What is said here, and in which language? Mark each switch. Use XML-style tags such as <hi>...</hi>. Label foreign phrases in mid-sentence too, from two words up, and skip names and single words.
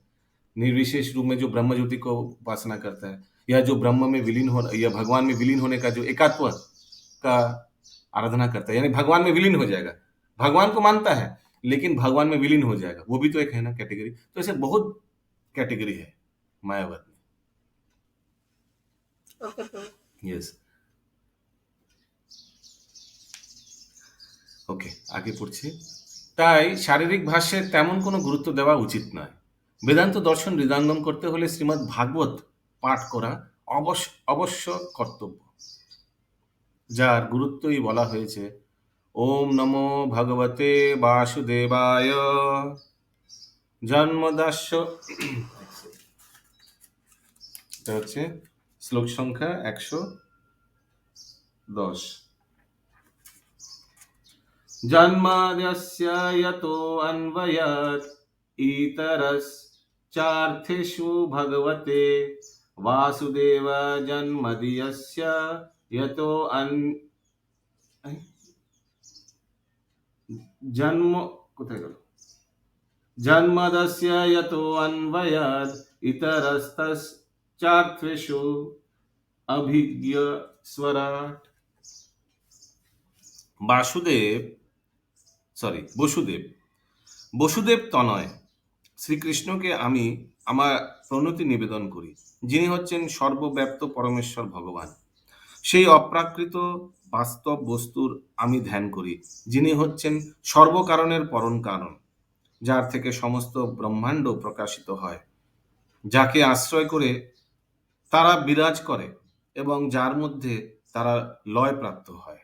<hi>निर्विशेष रूप में जो ब्रह्म ज्योति को उपासना करता है, या जो ब्रह्म में विलीन हो, या भगवान में विलीन होने का जो एकात्व का आराधना करता है, यानी भगवान में विलीन हो जाएगा, भगवान को मानता है लेकिन भगवान में विलीन हो जाएगा, वो भी तो एक है ना कैटेगरी। तो ऐसे बहुत कैटेगरी है मायावाद ओके प्रभु। में। यस,</hi> <bn>ওকে, আগে পড়ছি। তাই শারীরিক ভাষ্যের তেমন কোনো গুরুত্ব দেওয়া উচিত নয়। বেদান্ত দর্শন হৃদয়ঙ্গম করতে হলে শ্রীমদ্ ভাগবত পাঠ করা অবশ্য কর্তব্য, যার গুরুত্বই বলা হয়েছে</bn> <sa>ॐ नमो भगवते वासुदेवाय जन्माद्यस्य।</sa> <bn>এটা হচ্ছে শ্লোক সংখ্যা 110।</bn> <sa>जन्माद्यस्य यतो अन्वयात् इतरश्चार्थेषु भगवते वासुदेव जन्मदियस्य यतो जन्म</sa> <bn>কোথায় গেল,</bn> <sa>जन्मदस्य यतो अन्वयात् इतरस्तश्चार्थेषु अभिज्ञ स्वराट्।</sa> <bn>বসুদেব তনয় শ্রীকৃষ্ণকে আমি আমার প্রণতি নিবেদন করি, যিনি হচ্ছেন সর্বব্যাপ্ত পরমেশ্বর ভগবান। সেই অপ্রাকৃত বাস্তব বস্তুর আমি ধ্যান করি, যিনি হচ্ছেন সর্বকারণের পরম কারণ, যার থেকে সমস্ত ব্রহ্মাণ্ড প্রকাশিত হয়, যাকে আশ্রয় করে তারা বিরাজ করে এবং যার মধ্যে তারা লয় প্রাপ্ত হয়।</bn>